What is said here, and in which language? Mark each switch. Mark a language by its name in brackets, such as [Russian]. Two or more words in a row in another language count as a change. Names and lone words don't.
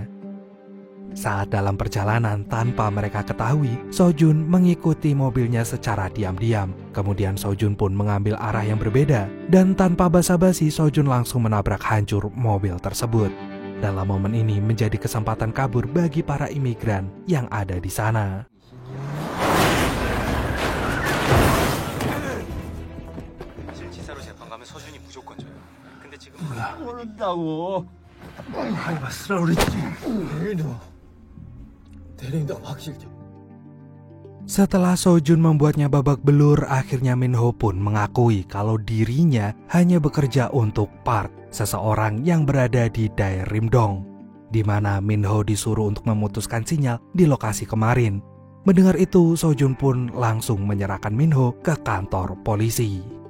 [Indonesian] Saat dalam perjalanan tanpa mereka ketahui, Sojun mengikuti mobilnya secara diam-diam. Kemudian Sojun pun mengambil arah yang berbeda dan tanpa basa-basi Sojun langsung menabrak hancur mobil tersebut. Dalam momen ini menjadi kesempatan kabur bagi para imigran yang ada di sana. [Korean] 모른다고. 하지 마시라 그랬지. 대리도 확실히. [Indonesian] Setelah Sojun membuatnya babak belur, akhirnya Minho pun mengakui kalau dirinya hanya bekerja untuk Park, seseorang yang berada di Daerimdong, di mana Minho disuruh untuk memutuskan sinyal di lokasi kemarin. Mendengar itu, Sojun pun langsung menyerahkan Minho ke kantor polisi.